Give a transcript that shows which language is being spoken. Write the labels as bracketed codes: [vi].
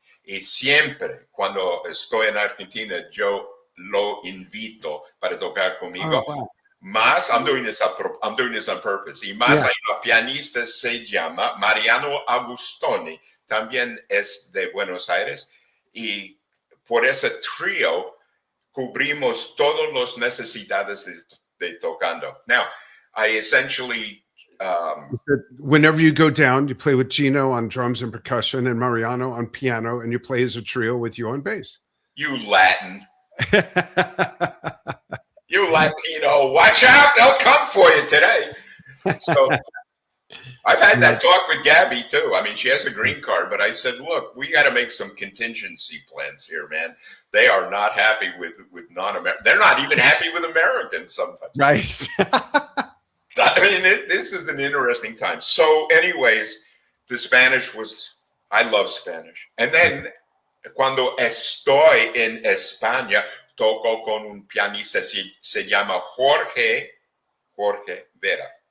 [es] Y siempre, cuando estoy en Argentina, yo lo invito para tocar conmigo. [en] Oh, wow. Más, I'm doing this on purpose. [es] Y más hay una pianista se llama Mariano Agustoni, también es de Buenos Aires. Y por ese trío cubrimos todas las necesidades de tocando. [en] Now, I essentially... whenever you go down, you play with Gino on drums and percussion and Mariano on piano, and you play as a trio with you on bass. You Latin. You Latino, watch out, they'll come for you today. So I've had that talk with Gabby too. I mean, she has a green card, but I said, look, we got to make some contingency plans here, man. They are not happy with non-American. They're not even happy with Americans sometimes. Right. I mean, this is an interesting time. So anyways, the Spanish I love Spanish. And then [es] cuando estoy en España, toco con un pianista, se llama Jorge Vera.